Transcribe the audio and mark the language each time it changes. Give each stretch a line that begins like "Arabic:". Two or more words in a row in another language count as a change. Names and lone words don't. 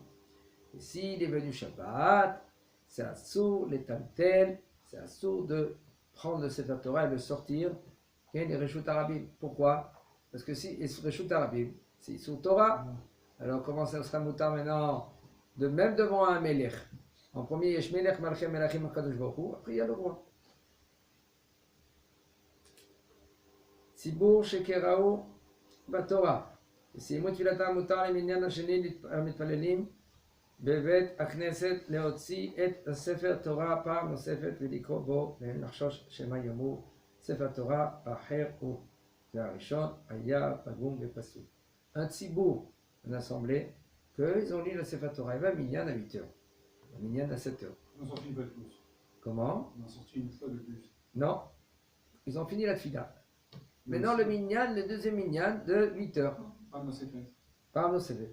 French: Et s'il est venu Shabbat, c'est assour les tantel, c'est assour de prendre le
Hebrew: ספר תורה
French: et de le sortir, les
Hebrew: רשות הרבים.
French: Pourquoi? Parce que si les
Hebrew: רשות הרבים,
French: c'est sous Torah, alors comment ça sera moutar maintenant? De même devant un Melech. En premier,
Hebrew: יש מלך מלכי המלכים הקדוש ברוך הוא,
French: après il y a le roi.
Hebrew: ציבור שקראו בתורה. סיימו תפילתם מותר למניין השני המתפללים בבית הכנסת להוציא את הספר תורה פעם נוספת ולקרוא בו ולחשוש שמא יאמרו ספר תורה אחר הוא. והראשון היה פגום ופסול. Un ציבור,
French: une assemblée, qu'ils ont lu le
Hebrew: ספר תורה.
French: Il va minyan à 8 heures, minyan à 7 heures. On en sorti une fois de plus. Comment? On en sorti une fois de plus. Non, ils ont fini la tfila. Maintenant le minyan, le deuxième minyan de 8 heures. Pas dans ces fêtes. Par nos CV.